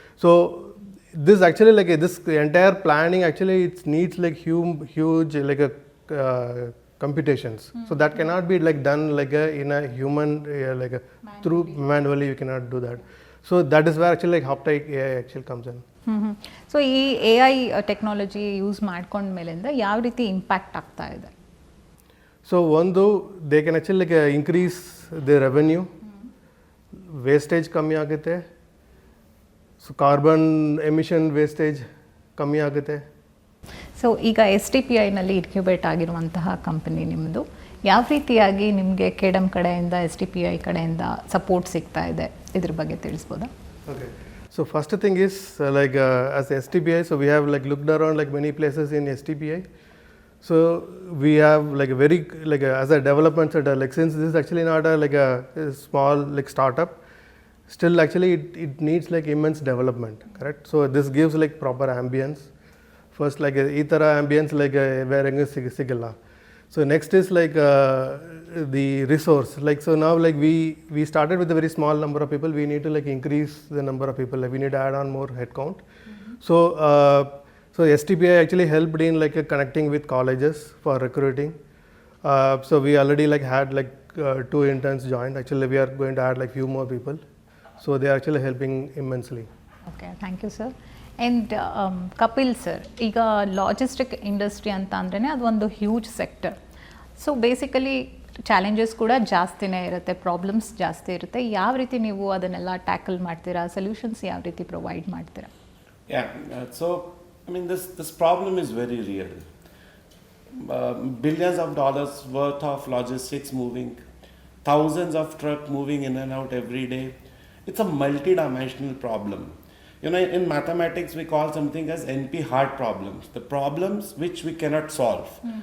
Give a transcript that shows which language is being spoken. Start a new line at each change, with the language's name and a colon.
English: So this actually like this entire planning actually it needs like huge like a computations. So that cannot be like done like in a human through manually. You cannot do that. So that is where actually like Hoptech AI actually comes in.
Kannada: So ಈ A I technology use ಮಾಡ್ಕೊಂಡ ಮೇಲಿಂದ ಯಾವ ರೀತಿ impact ಆಗ್ತಾ ಇದೆ?
English: so ಒಂದು they can actually like increase the revenue,
Kannada: wastage ಕಮ್ಮಿ ಆಗುತ್ತೆ, ಸೊ ಕಾರ್ಬನ್ ಎಮಿಷನ್ ವೇಸ್ಟೇಜ್ ಕಮ್ಮಿ ಆಗುತ್ತೆ. ಸೊ ಈಗ ಎಸ್ ಟಿ ಪಿ ಐನಲ್ಲಿ ಇನ್ಕ್ಯುಬೇಟ್ ಆಗಿರುವಂತಹ ಕಂಪನಿ ನಿಮ್ಮದು, ಯಾವ ರೀತಿಯಾಗಿ ನಿಮಗೆ ಕೆಡಮ್ ಕಡೆಯಿಂದ ಎಸ್ ಟಿ ಪಿ ಐ ಕಡೆಯಿಂದ ಸಪೋರ್ಟ್ ಸಿಗ್ತಾ ಇದೆ, ಇದ್ರ ಬಗ್ಗೆ ತಿಳಿಸ್ಬೋದಾ?
English: Okay. So first thing is as STPI, so we have like looked around like many places in STPI. So we have like a very as a development center, like since this is actually not a small like startup, still actually it needs like immense development, correct? So this gives like proper ambience. First like
Kannada: ee tara
English: ambience like where
Kannada: engu sigilla.
English: So next is like the resource. Like so now like we started with a very small number of people. We need to like increase the number of people. Like we need to add on more headcount. So so STPI actually helped in like connecting with colleges for recruiting. So we already like had like 2 interns joined. Actually we are going to add like few more people. So they are actually helping immensely. Okay, thank you sir.
Kannada: And Kapil sir, ಈಗ logistic industry ಅಂತ ಅಂದ್ರೇ ಅದೊಂದು huge sector. So basically challenges ಕೂಡ ಜಾಸ್ತಿನೇ ಇರುತ್ತೆ, problems ಜಾಸ್ತಿ ಇರುತ್ತೆ. ಯಾವ ರೀತಿ ನೀವು ಅದನ್ನೆಲ್ಲ ಟ್ಯಾಕಲ್ ಮಾಡ್ತೀರಾ, ಸೊಲ್ಯೂಷನ್ಸ್ ಯಾವ ರೀತಿ ಪ್ರೊವೈಡ್ ಮಾಡ್ತೀರಾ?
English: So I mean this problem is very real. Billions of dollars worth of logistics moving, thousands of trucks moving in and out every day. It's a multi-dimensional problem. You know, in mathematics we call something as NP hard problems, the problems which we cannot solve.